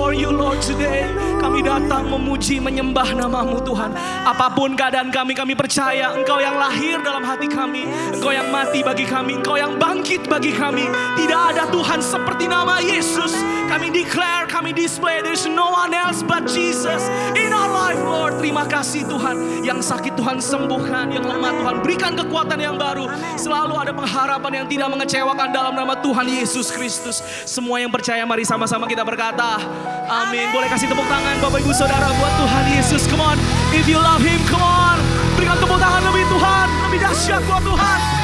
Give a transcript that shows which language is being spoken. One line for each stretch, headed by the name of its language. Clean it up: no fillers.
Indonesian: memuji, menyembah nama-Mu Tuhan. Apapun keadaan kami percaya Engkau yang lahir dalam hati kami, Engkau yang mati bagi kami, Engkau yang bangkit bagi kami. Tidak ada Tuhan seperti nama Yesus. Kami
English: declare,
Indonesian: kami
English: display, there is no one else but Jesus in our life, Lord.
Indonesian: Terima kasih Tuhan. Yang sakit Tuhan sembuhkan, yang lemah Tuhan berikan kekuatan yang baru. Selalu ada pengharapan yang tidak mengecewakan dalam nama Tuhan Yesus Kristus. Semua yang percaya mari sama-sama kita berkata amin. Boleh kasih tepuk tangan Bapak Ibu Saudara buat Tuhan Yesus.
English: Come on, if you love Him, come on,
Indonesian: berikan tepuk tangan lebih Tuhan, lebih dahsyat buat Tuhan.